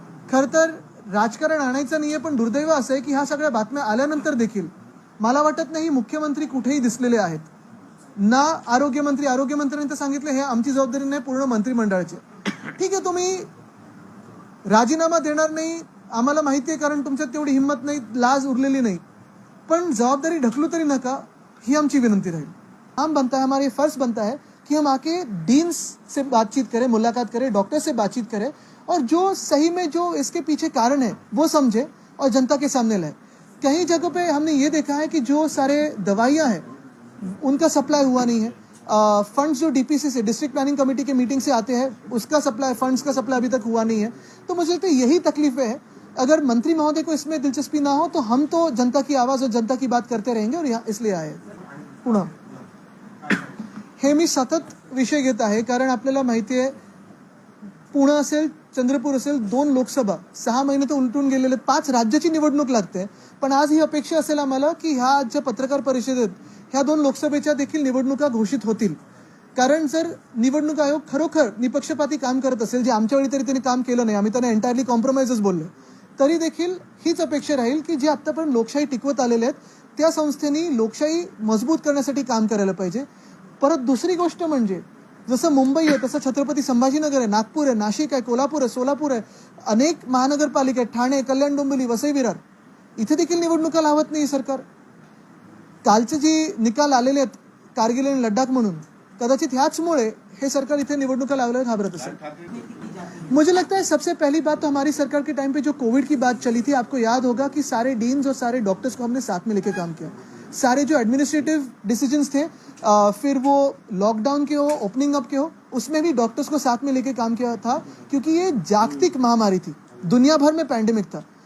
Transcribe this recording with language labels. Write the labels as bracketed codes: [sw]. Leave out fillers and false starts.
[mr] खरं तर राजकारण आणायचं नाही आहे, पण दुर्दैव असं आहे की ह्या सगळ्या बातम्या आल्यानंतर देखील मला वाटत नाही मुख्यमंत्री कुठेही दिसलेले आहेत, ना आरोग्यमंत्र्यांनी तर सांगितलं हे आमची जबाबदारी नाही, पूर्ण मंत्रिमंडळाची. ठीक आहे, तुम्ही राजीनामा देणार नाही आम्हाला माहिती आहे, कारण तुमच्यात तेवढी हिंमत नाही, लाज उरलेली नाही, पण जवाबदारी ढकलू तरी नका, ही आमची विनंती राहील. [hi] हम बनता है, हमारे फर्ज बनता है कि हम आके डीन्स से बातचीत करें, मुलाकात करें, डॉक्टर से बातचीत करें और जो सही में जो इसके पीछे कारण है वो समझे और जनता के सामने लाए. कई जगह पे हमने ये देखा है कि जो सारे दवाइयाँ हैं उनका सप्लाई हुआ नहीं है. फंड्स जो DPC से, डिस्ट्रिक्ट प्लानिंग कमेटी के मीटिंग से आते हैं, उसका सप्लाई, फंड्स का सप्लाई अभी तक हुआ नहीं है. तो मुझे लगता है यही तकलीफें हैं अगर मंत्री महोदय को इसमें दिलचस्पी ना हो तो हम तो जनता की आवाज और जनता की बात करते रहेंगे और यहाँ इसलिए आए. [mr] पुन्हा हे मी सतत विषय घेत आहे कारण आपल्याला माहिती आहे पुणे असेल चंद्रपूर असेल 2 लोकसभा 6 महिने तर उलटून गेलेले 5 राज्याची निवडणूक लागते. पण आज ही अपेक्षा असेल आम्हाला की ह्या आजच्या पत्रकार परिषदेत ह्या 2 लोकसभेच्या देखील निवडणुका घोषित होतील. कारण जर निवडणूक आयोग खरोखर निपक्षपाती काम करत असेल जे आमच्या वेळी तरी त्यांनी काम केलं नाही, आम्ही त्यांना एंटायरली कॉम्प्रोमाइजच बोललो, तरी देखील हीच अपेक्षा राहील की जे आतापर्यंत लोकशाही टिकवत आलेले आहेत त्या संस्थेनी लोकशाही मजबूत करण्यासाठी काम करायला पाहिजे. परत दुसरी गोष्ट म्हणजे जसं मुंबई आहे तसं छत्रपती संभाजीनगर आहे, नागपूर आहे, नाशिक आहे, कोल्हापूर आहे, सोलापूर आहे, अनेक महानगरपालिका आहेत, ठाणे, कल्याण डोंबिवली, वसई विरार, इथे देखील निवडणुका लावत नाही सरकार. कालचे जे निकाल आलेले आहेत कारगिल आणि लडाख म्हणून कदाचित ह्याचमुळे हे सरकार इथे निवडणुका लावल्यावर घाबरत असेल. [hi] मुझे लगता है सबसे पहली बात तो हमारी सरकार के टाइम पे जो कोविड की बात चली थी, आपको याद होगा कि सारे डीन्स और सारे डॉक्टर्स को हमने साथ में लेके काम किया. सारे जो एडमिनिस्ट्रेटिव डिसीजंस थे फिर वो लॉकडाउन के हो, ओपनिंग अप के हो, उसमें भी डॉक्टर्स को साथ में लेके काम किया था क्योंकि ये जागतिक महामारी थी, दुनिया भर में पैंडेमिक था.